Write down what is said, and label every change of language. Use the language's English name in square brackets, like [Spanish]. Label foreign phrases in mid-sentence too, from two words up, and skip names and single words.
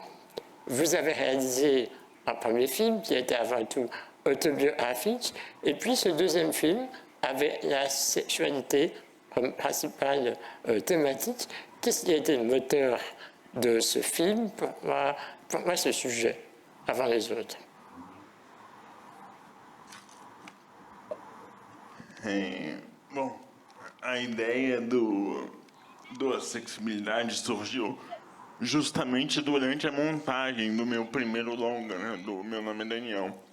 [French] Vous avez réalisé un premier film qui était avant tout autobiographique, et puis ce deuxième film avait la sexualité comme principale thématique. Qu'est-ce qui a été le moteur de ce film? Pourquoi ce sujet avant les autres? [Portuguese] Bom, a ideia do Acessibilidade surgiu justamente durante a montagem do meu primeiro longa, né, do Meu Nome é Daniel.